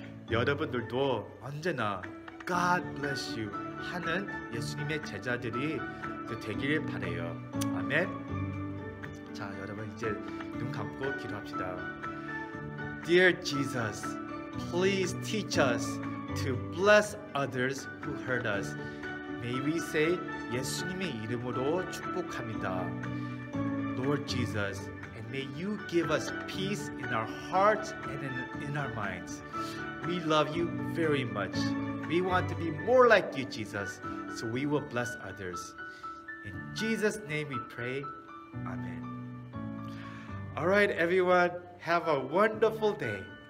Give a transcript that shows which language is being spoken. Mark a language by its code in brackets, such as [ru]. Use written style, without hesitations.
[ko] 여러분들도 언제나 [en] God bless you [ko] 하는 예수님의 제자들이 되길 바래요. 아멘. 자, 여러분 이제 눈 감고 기도합시다. [en] Dear Jesus, please teach us to bless others who hurt us. May we say [ko] 예수님의 이름으로 축복합니다. [en] Lord Jesus, and may you give us peace in our hearts and in our minds. We love you very much. We want to be more like you, Jesus, so we will bless others. In Jesus' name we pray. Amen. All right, everyone, have a wonderful day.